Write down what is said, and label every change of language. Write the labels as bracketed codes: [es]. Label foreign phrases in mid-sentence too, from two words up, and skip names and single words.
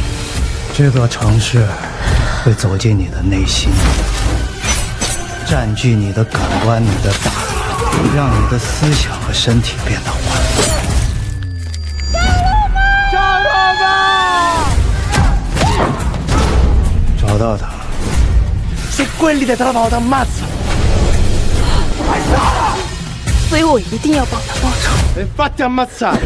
[zh] 这座城市会走进你的内心，占据你的感官、你的大脑，让你的思想和身体变得混乱。找到他。 [it] Se quelli dietro la porta ammazzano. [zh] 所以我一定要帮他报仇。 [it] E fatti ammazzare.